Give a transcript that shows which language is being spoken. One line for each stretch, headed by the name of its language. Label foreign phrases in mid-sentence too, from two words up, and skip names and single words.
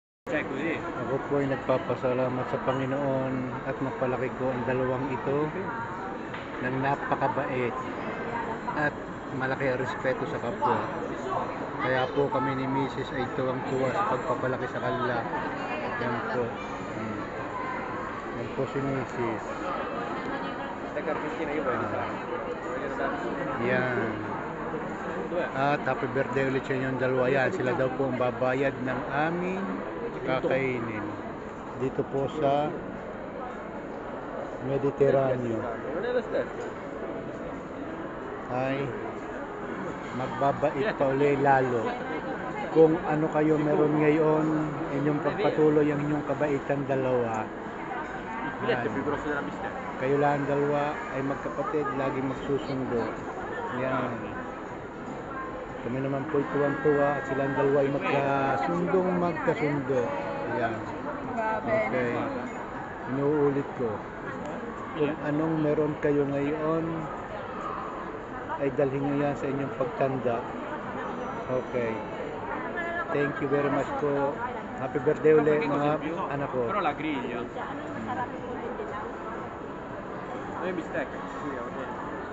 Italian: Cioè così.
Filipino: Ako po ay nagpapasalamat sa Panginoon at napalaki ko ang dalawang ito ng napakabait at malaki ang respeto sa kapwa. Kaya po kami ni Mrs. ay tuwang-tuwa sa pagpapalaki sa kanila. Yan po. Yan po si Mrs.
Italian: Questa cartesina io voglio fare. Voglio dare.
Filipino: Yan.
Italian: Dov'è?
Filipino: At
English: happy birthday
Filipino: ulit sa inyong dalawa. Yan, sila daw po ang babayad ng aming kakainin. Dito po sa Mediterraneo.
Italian: Non è lo stesso.
Filipino: Ay magbabait pa uli lalo. Kung ano kayo meron ngayon, inyong pagpatuloy ang inyong kabaitan dalawa.
Italian: Il filetto è più grosso della bistecca.
Filipino: Kayo lang dalawa ay magkapatid, lagi magsusundo. Yan. Kami naman po tuwang-tuwa at silang dalawa ay magkasundo. Yan. Okay. Inuulit ko. Kung anong meron kayo ngayon, ay dalhin nyo yan sa inyong pagtanda.
English: Okay. Thank you very much po. Happy birthday
Filipino: ulit mga anak ko.
Italian: Però la griglia. Non è bistecca. Sì, va bene.